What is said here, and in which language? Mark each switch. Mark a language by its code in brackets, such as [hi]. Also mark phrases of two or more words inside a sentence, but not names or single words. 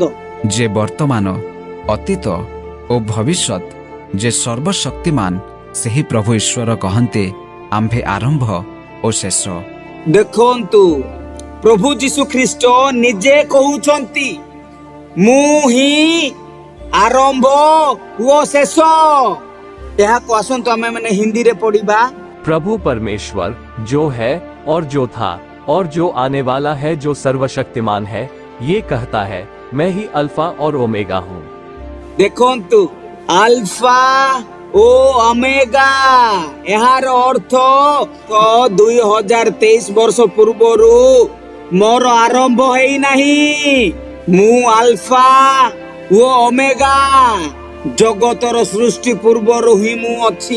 [or] ଯେ ବର୍ତ୍ତମାନ, ଅତୀତ ଓ ଭବିଷ୍ୟତ, ଯେ ସର୍ବଶକ୍ତିମାନ ସେହି ପ୍ରଭୁ ଈଶ୍ୱର କହନ୍ତି, ଆମ୍ଭେ ଆରମ୍ଭ ଓ ଶେଷ। ଦେଖନ୍ତୁ, ପ୍ରଭୁ ଯୀଶୁ ଖ୍ରୀଷ୍ଟ ନିଜେ କହୁଛନ୍ତି, ମୁଁ ହିଁ ଆରମ୍ଭ ଓ ଶେଷ। ଏହାକୁ ଆସନ୍ତୁ ଆମେ ମାନେ ହିନ୍ଦୀରେ ପଢିବା। [hi] प्रभु परमेश्वर जो है और जो था और जो आने वाला है, जो सर्वशक्तिमान है, ये कहता है, मैं ही अल्फा और ओमेगा हूँ। [or] देखନ୍ତୁ, ଆଲଫା ଓ ଓମେଗା, ଏହାର ଅର୍ଥ 2023 ବର୍ଷ ପୂର୍ବରୁ ମୋର ଆରମ୍ଭ ହେଇନାହିଁ। ମୁଁ ଆଲଫା ଓ ଓମେଗା, ଜଗତର ସୃଷ୍ଟି ପୂର୍ବରୁ ହିଁ ମୁଁ ଅଛି।